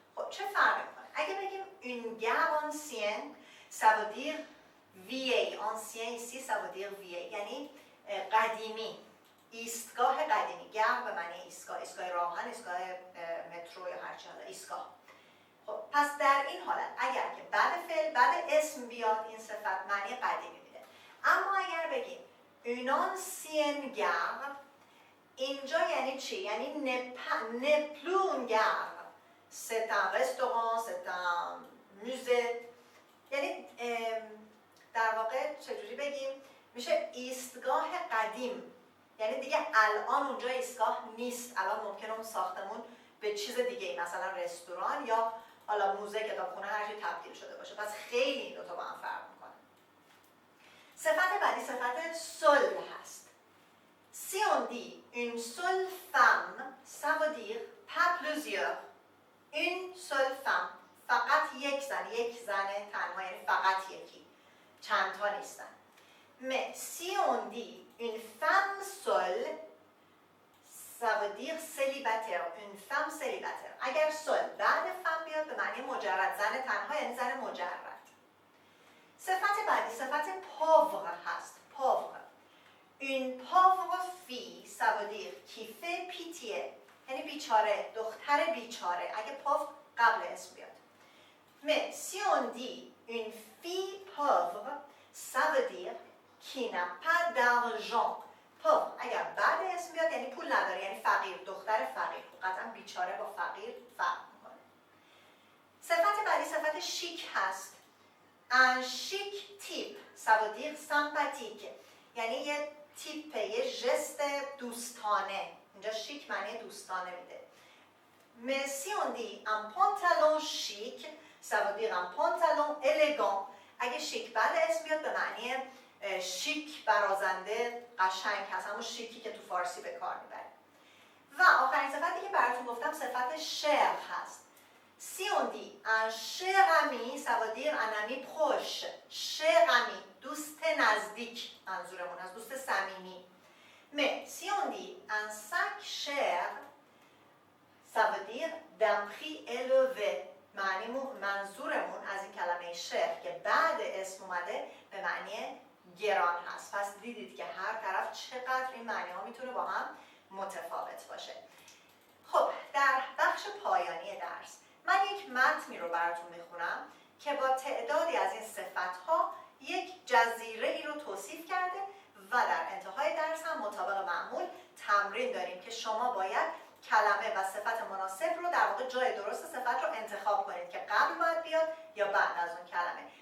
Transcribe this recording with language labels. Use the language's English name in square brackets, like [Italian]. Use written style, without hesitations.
[Persian] خب چه فرقی میکنه؟ اگه بگیم [French] une gare ancienne ça veut dire vieille. ancien ici ça veut dire vieille، [Persian] یعنی قدیمی، ایستگاه قدیمی. گار به معنی ایستگاه، ایستگاه راهن، ایستگاه مترو یا هر چی، حالا ایستگاه. خب پس در این حالت اگر که بعد فعل بعد اسم بیاد، این صفت معنی قدیمی میده. اما اگر بگیم [French] une ancienne gare، [Persian] اینجا یعنی چی؟ یعنی [French] ne plus une gare، c'est un restaurant، c'est un musée. [Persian] یعنی در واقع چجوری بگیم؟ میشه ایستگاه قدیم، یعنی دیگه الان اونجا ایستگاه نیست. الان ممکنه اون ساختمون به چیز دیگه، مثلا رستوران یا حالا موزه، کتابخونه، هر چی تبدیل شده باشه. پس خیلی این دو تا با هم فرق میکنه. صفت بعدی صفت seul هست. [French] Si on dit une seule femme ça veut dire pas plusieurs. une seule femme، [Persian] فقط یک زن، یک زن تنها، یعنی فقط یکی، چند تا نیستن. [French] Mais si on dit une femme seule ça veut dire célibataire. une femme célibataire. [Persian] اگر seul بعد femme بیاد به معنی مجرد، زن تنها یعنی زن مجرد. صفت بعدی صفت pauvre هست. [French] pauvre. une pauvre fille ça veut dire qui fait pitié، [Persian] یعنی بیچاره، دختر بیچاره، اگه [French] pauvre [Persian] قبل اسم بیاد. [French] mais si on dit une fille pauvre ça veut dire qui n'a pas d'argent. [Persian] pauvre اگر بعد اسم بیاد یعنی پول نداره، یعنی فقیر، دختر فقیر. قطعا بیچاره با فقیر فرق میکنه. صفت بعدی صفت شیک هست. [French] un chic type ça veut dire sympathique، [Persian] یعنی یه تیپ، یه ژست دوستانه. اینجا شیک معنی دوستانه میده. [French] mais si on dit un pantalon chic ça veut dire un pantalon élégant. [Persian] اگه شیک بعد اسم بیاد به معنی شیک، برازنده، قشنگ هست، همون شیکی که تو فارسی به کار میبریم. و آخرین صفتی که براتون گفتم صفت cher هست. [French] si on dit un cher ami ça veut dire un ami proche. cher ami [Persian] دوست نزدیک منظورمون از، دوست صمیمی. [French] mais si on dit un sac cher ça veut dire d'un prix élevé. [Persian] منظورمون از این کلمه cher که بعد اسم اومده به معنی گران هست. پس دیدید که هر طرف چقدر این معنی ها میتونه با هم متفاوت باشه. خب در بخش پایانی درس من یک متنی رو براتون میخونم که با تعدادی از این صفت ها یک جزیره ای رو توصیف کرده و در انتهای درس هم مطابق معمول تمرین داریم که شما باید کلمه و صفت مناسب رو، در واقع جای درست صفت رو انتخاب کنید که قبل باید بیاد یا بعد از اون کلمه.